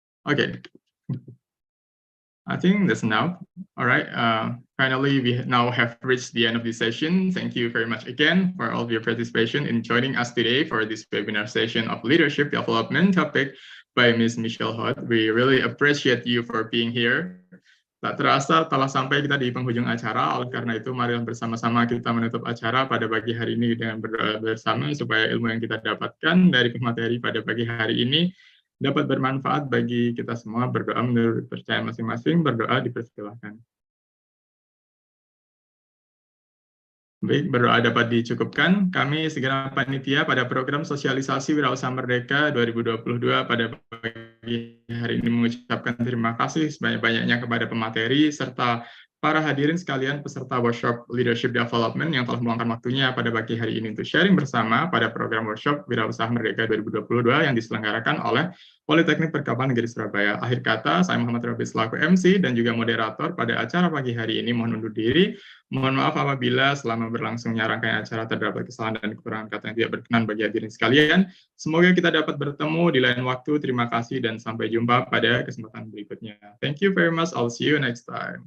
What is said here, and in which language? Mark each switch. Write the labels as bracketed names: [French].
[English] Okay. I think that's enough. All right. Finally, we now have reached the end of the session. Thank you very much again for all of your participation in joining us today for this webinar session of leadership development topic by Ms. Michelle Hood. We really appreciate you for being here. [Indonesian] Tak terasa telah sampai kita di penghujung acara, oleh karena itu mari bersama-sama kita menutup acara pada pagi hari ini dengan berdoa bersama supaya ilmu yang kita dapatkan dari pemateri pada pagi hari ini dapat bermanfaat bagi kita semua. Berdoa menurut percaya masing-masing, berdoa dipersilahkan. Baik, berdoa dapat dicukupkan. Kami segenap panitia pada program sosialisasi Wirausaha Merdeka 2022 pada pagi hari ini mengucapkan terima kasih sebanyak-banyaknya kepada pemateri serta para hadirin sekalian peserta workshop Leadership Development yang telah meluangkan waktunya pada pagi hari ini untuk sharing bersama pada program workshop Wirausaha Merdeka 2022 yang diselenggarakan oleh Politeknik Perkapalan Negeri Surabaya. Akhir kata, saya Muhammad Rabi selaku MC dan juga moderator pada acara pagi hari ini mohon undur diri. Mohon maaf apabila selama berlangsungnya rangkaian acara terdapat kesalahan dan kekurangan kata yang tidak berkenan bagi hadirin sekalian. Semoga kita dapat bertemu di lain waktu. Terima kasih dan sampai jumpa pada kesempatan berikutnya. [English] Thank you very much. I'll see you next time.